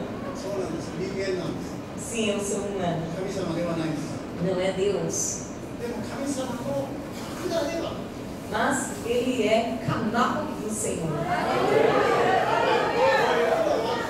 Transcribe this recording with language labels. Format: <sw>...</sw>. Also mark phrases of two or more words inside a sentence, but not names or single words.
<ja>そうなんです。人間なんです。</ja> <pt>Sim, eu sou humano.</pt> <ja>神様ではないんです。</ja> <pt>Não é Deus.</pt> <ja>でも神様の管では、</ja> <pt>Mas ele é canal do Senhor.</pt>